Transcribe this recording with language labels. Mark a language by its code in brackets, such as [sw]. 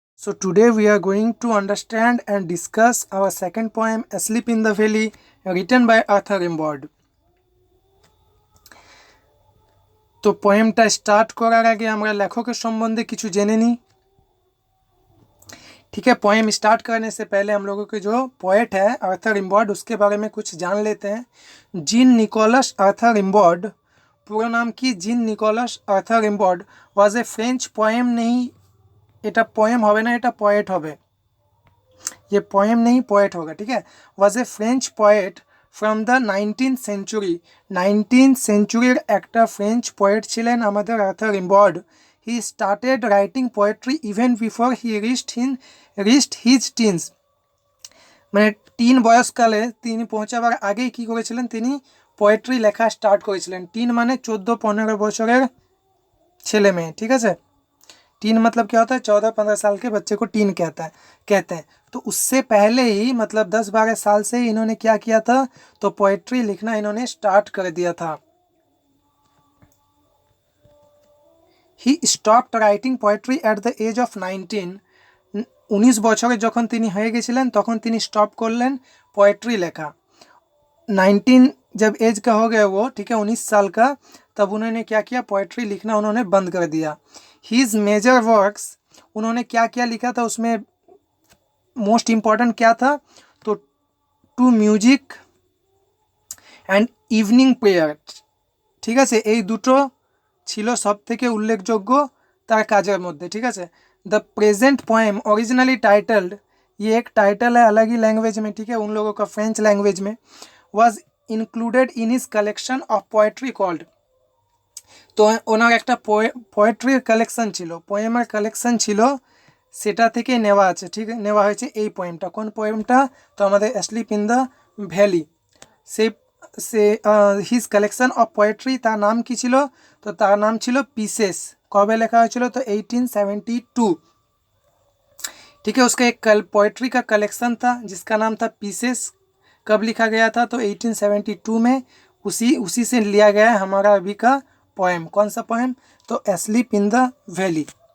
[en] So today we are going to understand and discuss our second poem, Asleep in the Valley, written by Arthur Rimbaud. [bn] तो पोएमটা start করার আগে আমরা লেখকের সম্বন্ধে কিছু জেনে নিই। [hi] ठीक है, पोएम स्टार्ट करने से पहले हम लोगों के जो पोएट है आर्थर रिम्बाउड, उसके बारे में कुछ जान लेते हैं। जीन निकोलस आर्थर रिम्बाउड, पूरा नाम की gene Nicholas Arthur रिम्बाउड, [en] was a French poem [hi] नहीं, [bn] এটা পোয়েম হবে না, এটা পোয়েট হবে, [hi] ये पोएम नहीं पोएट होगा। [bn] ठीक है, [en] was a French poet from the 19th century, [bn] 19th सेंचुरीर একটা ফ্রেঞ্চ পোয়েট ছিলেন আমাদের Arthur রিম্বাউড। [en] he started writing poetry even before he reached his teens, [bn] মানে টিন বয়সকালে তিনি পৌঁছাবার আগেই কী করেছিলেন, তিনি পোয়েট্রি লেখা স্টার্ট করেছিলেন। টিন মানে 14-15 বছরের ছেলে মেয়ে। [hi] ঠিক আছে, टीन मतलब क्या होता है, 14-15 साल के बच्चे को टीन कहते हैं। तो उससे पहले ही मतलब 10-12 साल से ही इन्होंने क्या किया था, तो पोएट्री लिखना इन्होंने स्टार्ट कर दिया था। [en] he stopped writing poetry at the age of 19, [bn] 19 বছরে যখন তিনি হয়ে গেছিলেন তখন তিনি স্টপ করলেন [en] Poetry लेखा। [hi] 19 जब एज का हो गया वो, ठीक है, 19 साल का, तब उन्होंने क्या किया, पोएट्री लिखना उन्होंने बंद कर दिया। हीज मेजर वर्क्स, उन्होंने क्या क्या लिखा था, उसमें मोस्ट इम्पॉर्टेंट क्या था, तो to music and evening prayer. [bn] ঠিক আছে, এই দুটো ছিল সব থেকে উল্লেখযোগ্য তার কাজের মধ্যে। [hi] ঠিক আছে, [en] the present poem originally titled, [hi] ये एक टाइटल है अलग ही लैंग्वेज में, ठीक है, उन लोगों का फ्रेंच लैंग्वेज में, [en] was included in his collection of poetry called, [bn] তো ওনার একটা পোয়েট্রির কালেকশন ছিল, পোয়েমের কালেকশন ছিল, সেটা থেকে নেওয়া আছে। ঠিক নেওয়া হয়েছে এই পোয়েমটা। কোন পোয়েমটা, তো আমাদের asleep in the valley, [en] সে his collection of poetry, [bn] তার নাম কি ছিল, তো তার নাম ছিল পিসেস। কবে লেখা হয়েছিল, তো 1872। [hi] ठीक है, उसका एक पोएट्री का कलेक्शन था जिसका नाम था पीसेस। कब लिखा गया था, तो 1872 में। उसी से लिया गया है हमारा अभी का पोएम। कौन सा पोएम, तो एस्लीप इन द वैली।